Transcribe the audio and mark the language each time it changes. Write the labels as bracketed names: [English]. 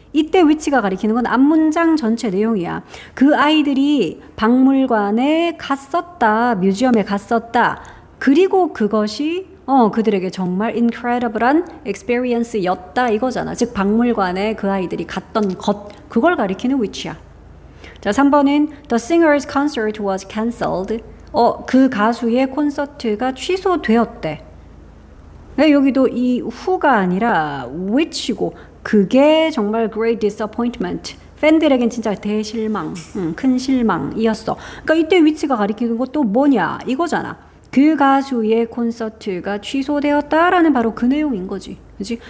[Korean] 이때 which가 가리키는 건 앞문장 전체 내용이야. 그 아이들이 박물관에 갔었다. 뮤지엄에 갔었다. 그리고 그것이 그들에게 정말 incredible한 [English] experience [Korean] 였다 이거잖아. 즉 박물관에 그 아이들이 갔던 것 그걸 가리키는 which야. 자, 3번은 [English] The singer's concert was cancelled. [Korean] 그 가수의 콘서트가 취소되었대. 네, 여기도 이 who가 아니라 which고 그게 정말 [English] great disappointment. [Korean] 팬들에겐 진짜 대실망, 큰 실망이었어. 그러니까 이때 which가 가리키는 것도 뭐냐 이거잖아. 그 가수의 콘서트가 취소되었다라는 바로 그 내용인 거지. 그치?